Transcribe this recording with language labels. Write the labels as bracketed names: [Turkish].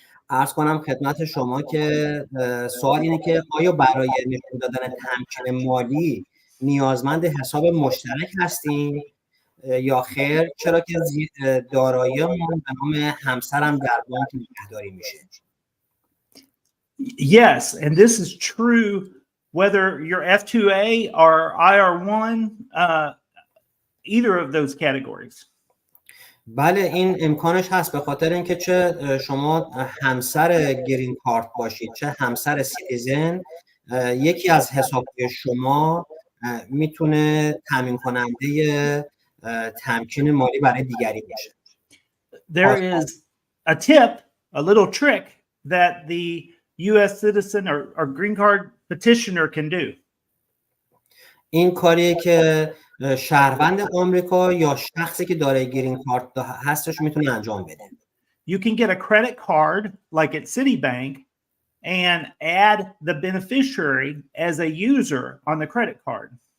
[Persian] عرض کنم خدمت شما که سوال اینه که آیا برای نشون دادن تمکین مالی نیازمند حساب مشترک هستیم یا خیر، چرا که دارایی‌مون به نام همسرم در بانک نگهداری میشه. [English] Yes, and this is true whether you're F2A or IR1, either of those categories. [Persian] بله، این امکانش هست به خاطر اینکه چه شما همسر گرین کارت باشید چه همسر سیتیزن، یکی از حساب‌های شما میتونه تامین کننده تمکین مالی برای دیگری باشه. [English] There is a tip, a little trick that the U.S. citizen or green card petitioner can do. [Persian] این کاریه که شهروند آمریکا یا شخصی که دارای گرین کارت هستش میتونه انجام بده. [English] You can get a credit card like at Citibank and add the beneficiary as a user on the credit card.